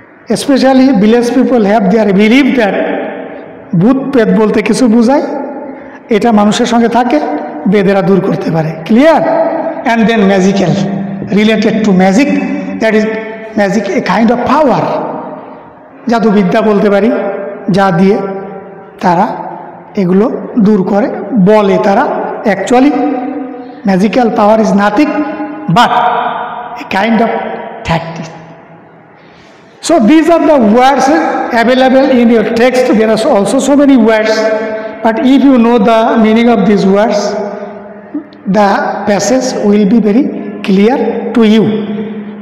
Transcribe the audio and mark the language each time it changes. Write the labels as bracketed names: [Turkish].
[English] Especially village people have their belief that [Bangla] ভূত পেত বলতে কিছু বোঝায়, এটা মানুষের সঙ্গে থাকে, বেদেরা দূর করতে পারে। [English] Clear? And then magical, related to magic, that is magic a kind of power. [Bangla] জাদু বিদ্যা বলতে পারি, যা দিয়ে তারা এগুলো দূর করে, বলে তারা। [English] Actually magical power is nothing but a kind of tactic. So these are the words available in your text. There are also so many words, but if you know the meaning of these words, the passage will be very clear to you.